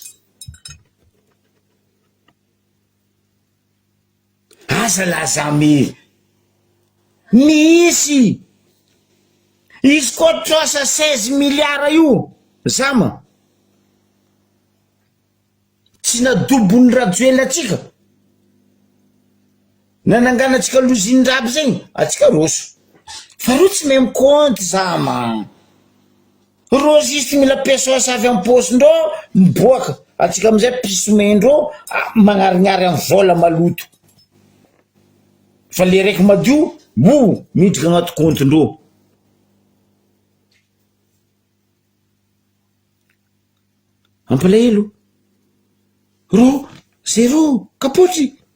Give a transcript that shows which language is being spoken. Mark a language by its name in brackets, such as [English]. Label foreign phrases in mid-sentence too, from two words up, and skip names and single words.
[Malagasy] Asa la zamy misy izy koa troasa 16 milliards io zama tsy nadobony rajoela atsika nananganatsika lozin-draby zegny atsika roso fa ro tsy même compte zama ro juste mila pesos avy amin'ny posindreo miboaka atsika amizay pisomendreo magnarignary amin'ny vola maloto. Fa le raiky madio miditra agnaty compte-ndreo. Ampalahelo ro zero kapotry.